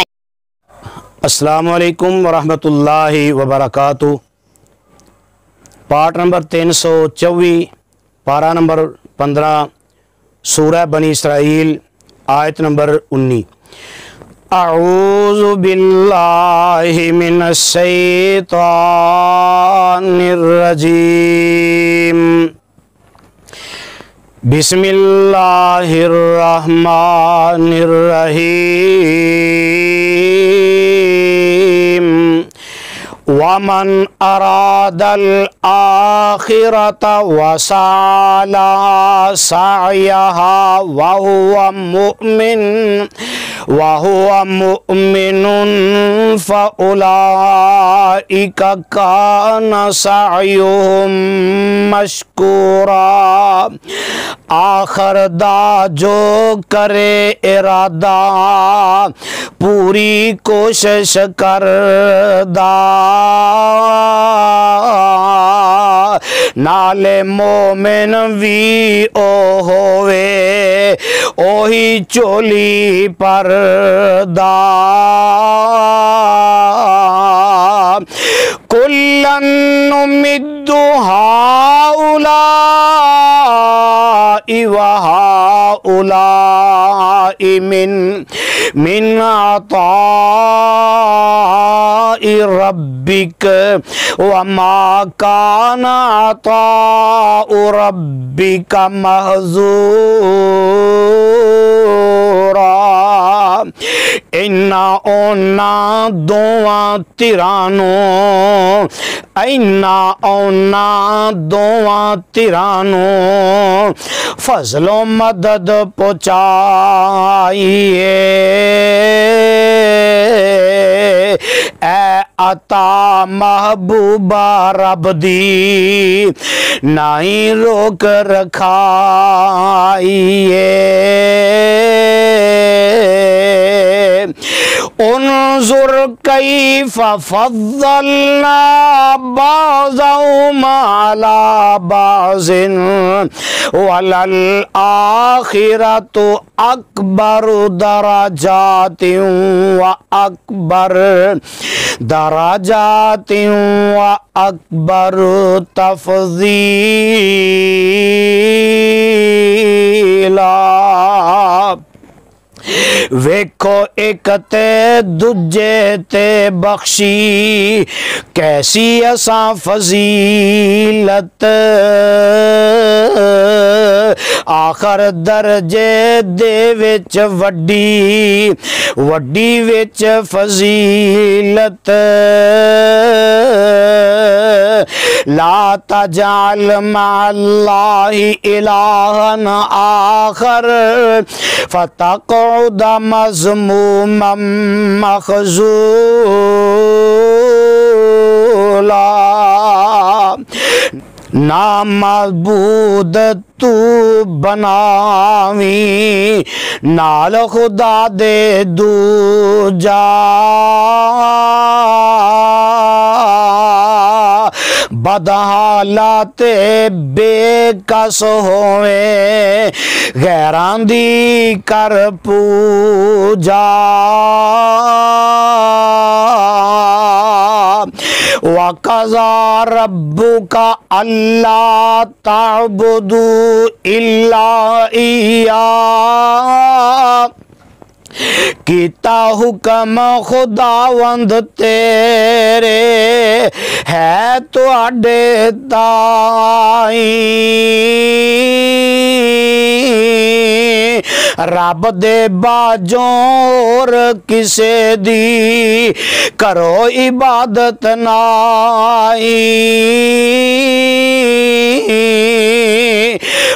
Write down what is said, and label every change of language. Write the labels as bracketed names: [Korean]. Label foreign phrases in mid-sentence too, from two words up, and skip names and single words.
[Arabic] السلام علیکم ورحمۃ اللہ وبرکاتہ۔ [English] Part number [Urdu] 324، پارہ نمبر 15، سورہ بنی اسرائیل، آیت نمبر 19۔ [Arabic] اعوذ باللہ من الشیطان الرجیم، بسم اللہ الرحمن الرحیم۔ ومن اراد الآخرۃ وسعى لها سعيها وهو مؤمن فأولئك كان سعيهم مشكورا۔ [Punjabi] آخر دا جو کرے ارادہ، پوری کوشش کردا، نالے مومن وی او ہووے، اوہی چولی پردا۔ [Arabic] کلن نمد ہؤلاء وہؤلاء من عطاء ربک وما کان عطاء ربک محظورا۔ [Punjabi] اینا اونا دوواں تیرانوں فضل و مدد پہنچائیے، اے عطا محبوبہ رب دی نائی روک رکھائیے۔ [Arabic] انظر کیف فضلنا بعضهم على بعض وللآخرة اکبر درجات واکبر تفضیلا۔ [Punjabi] ویکھو ایک تے دجے تے بخشی، کیسی اساں فضیلت، آخر درجے دے وچ وڈی وچ فضیلت۔ [Arabic] لا تجعل مع اللہ الہا آخر فتقعد مذموما مخذولا۔ [Punjabi] نا معبود تو بناویں نال خدا دے دوجا، بدحالات بے کس ہوئے، غیران دی کر پوجا۔ [Arabic] وَقَضَىٰ رَبُّكَ أَلَّا تَعْبُدُوا إِلَّا إِيَّاهُ، [Punjabi] کیتا حکم خداوند تیرے ہے تواڈے تائیں، رب دے باجوں اور کسے دی کرو عبادت نائی۔